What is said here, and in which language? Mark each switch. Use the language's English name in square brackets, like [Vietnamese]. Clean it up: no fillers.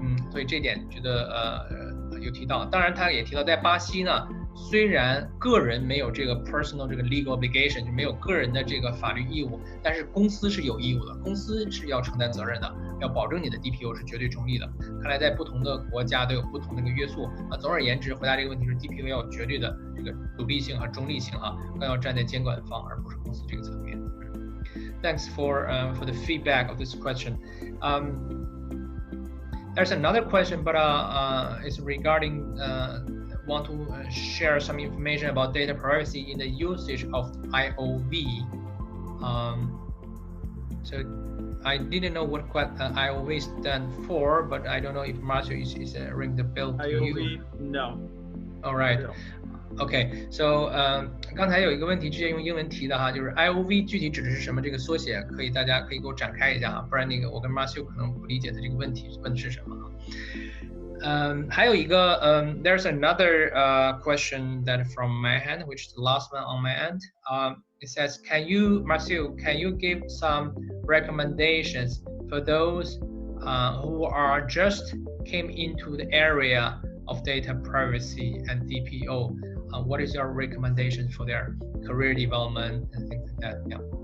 [Chinese] 所以这点觉得有提到。当然他也提到在巴西呢，虽然个人没有这个 personal 这个 [English] legal obligation [Chinese] 就没有个人的这个法律义务，但是公司是有义务的，公司是要承担责任的，要保证你的 DPO 是绝对中立的。看来在不同的国家都有不同的一个约束总而言之，回答这个问题是 DPO 要有绝对的这个独立性和中立性更要站在监管方而不是公司这个层面。 [English] Thanks for the feedback of this question. There's another question, but it's regarding want to share some information about data privacy in the usage of IOV. So I didn't know what IOV stand for, but I don't know if Marcio is ring the bell to you. IOV, no. All right. No. Okay, so [Chinese] 刚才有一个问题直接用英文提的就是 IOV 具体指的是什么？这个缩写大家可以给我展开一下不然那个我跟 Marcio 可能不理解他这个问题问的是什么还有一个 [English] there's another question that from my hand, [Chinese] which is the last one on my end. [English] It says, Marcio, can you give some recommendations for those who are just came into the area of data privacy and DPO? What is your recommendation for their career development and things like that?